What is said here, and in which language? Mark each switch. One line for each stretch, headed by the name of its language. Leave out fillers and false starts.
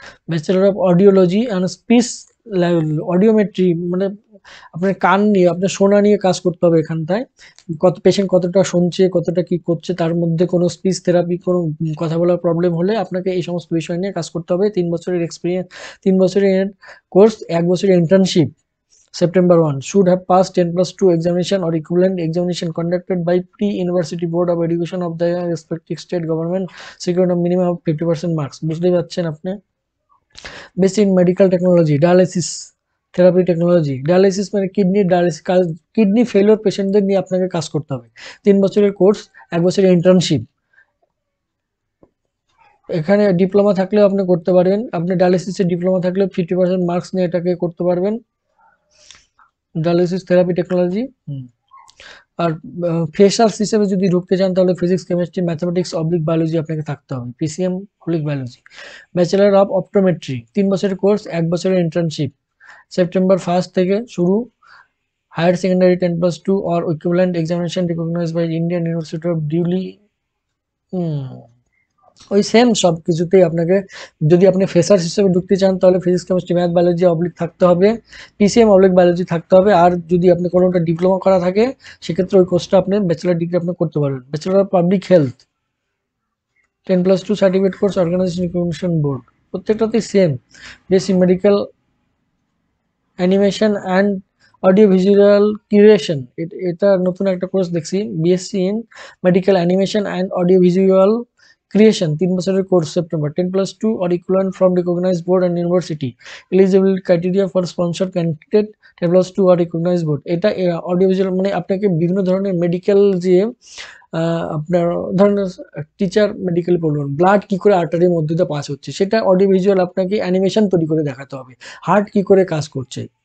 Bangla: Bachelor of audiology and speech audiometry, মানে আপনার কান নিয়ে, আপনার শোনা নিয়ে কাজ করতে হবে এখানটায়। কত পেশেন্ট কতটা শুনছে, কতটা কি করছে, তার মধ্যে কোনো স্পিচ থেরাপি, কোনো কথা বলার প্রবলেম হলে আপনাকে এই সমস্ত বিষয় নিয়ে কাজ করতে হবে। 3 বছরের এক্সপিরিয়েন্স, 3 বছরের কোর্স, 1 বছরের internship.
English: September 1 should have passed 10+2 examination or equivalent examination conducted by pre-university board of education of the respective state government, secured a minimum of 50% marks।
Bangla: বুঝতেই পারছেন আপনি। Basic in medical technology dialysis therapy technology, dialysis মানে kidney dialysis, kidney failure পেশেন্টদের নিয়ে আপনাকে কাজ করতে হবে। 3 বছরের কোর্স, 1 বছরের ইন্টার্নশিপ। এখানে ডিপ্লোমা থাকলেও আপনি করতে পারবেন, আপনি ডায়ালিসিসের ডিপ্লোমা থাকলে 50% মার্কস নিয়ে এটাকে করতে পারবেন, ডায়ালিসিস থেরাপি টেকনোলজি। আর ফ্রেশার্স হিসেবে যদি ঢুকতে চান তাহলে physics chemistry mathematics oblique biology আপনাকে থাকতে হবে, PCM oblique biology. Bachelor of optometry 3 বছরের কোর্স, 1 বছরের ইন্টার্নশিপ। সেপ্টেম্বর 1 থেকে শুরু।
English: Higher secondary 10+2 or equivalent examination recognized by Indian University of Delhi।
Bangla: ওই সেম সব কিছুতেই আপনাকে, যদি আপনি ফ্রেশার্স হিসেবে ঢুকতে চান তাহলে physics chemistry math biology oblique থাকতে হবে, পিসিএম অবলিক বায়োলজি থাকতে হবে। আর যদি আপনি কোনোটা ডিপ্লোমা করা থাকে সেক্ষেত্রে ওই কোর্সটা আপনি ব্যাচেলার ডিগ্রি আপনি করতে পারবেন।
English: bachelor of public health 10+2 certificate course, organisation recognition board,
Bangla: প্রত্যেকটাতেই
English: Same.
Bangla: Basic medical animation and audio visual creation, এটা নতুন একটা কোর্স দেখছি, BSc in medical animation and audio visual creation 3 বছরের course.
English: September 10+2 or equivalent from recognized board and university। Eligible criteria for sponsor candidate 10+2 or recognized board।
Bangla: এটা audio visual মানে আপনাকে বিভিন্ন ধরনের মেডিকেল যে আপনার ধরেন টিচার মেডিকেল পড়বেন, ব্লাড কি করে আর্টারির মধ্যে দিয়ে পাস হচ্ছে সেটা অডিও ভিজুয়াল আপনাকে অ্যানিমেশন তৈরি করে দেখাতে হবে, হার্ট কি করে কাজ করছে,